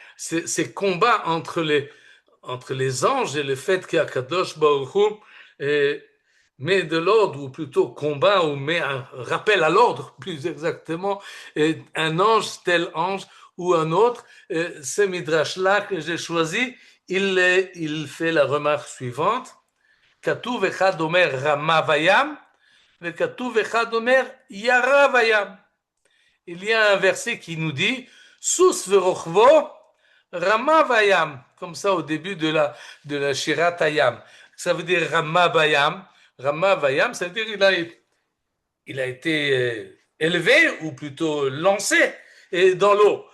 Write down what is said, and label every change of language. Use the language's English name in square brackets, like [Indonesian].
[French] Ces combats entre les anges et le fait qu'Akadosh Baruch Hu met de l'ordre, ou plutôt combat, ou met un rappel à l'ordre, plus exactement, un ange, tel ange, ou un autre. Ce midrash-là que j'ai choisi, il fait la remarque suivante. [Hebrew] כתוב אחד אומר רמה וים, וכתוב אחד אומר ירה וים. [French] Il y a un verset qui nous dit [Hebrew] סוס ורוכבו רמה וים, [French] comme ça au début de la Shirat Hayam. Ça veut dire rama vayam. Rama vayam, ça veut dire il a été élevé, ou plutôt lancé dans l'eau.